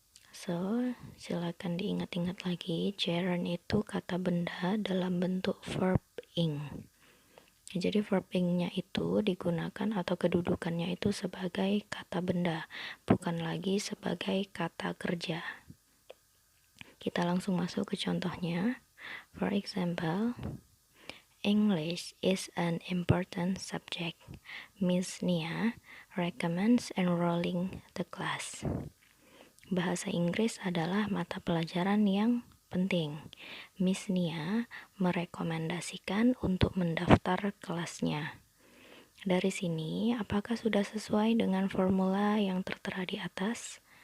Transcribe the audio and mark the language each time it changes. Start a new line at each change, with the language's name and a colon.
Indonesian: So, silakan diingat-ingat lagi, gerund itu kata benda dalam bentuk verb ing. Jadi verb ing-nya itu digunakan atau kedudukannya itu sebagai kata benda, bukan lagi sebagai kata kerja. Kita langsung masuk ke contohnya.
English: For example, English is an important subject. Miss Nia recommends enrolling the class.
Indonesian: Bahasa Inggris adalah mata pelajaran yang penting. Miss Nia merekomendasikan untuk mendaftar kelasnya. Dari sini, apakah sudah sesuai dengan formula yang tertera di atas?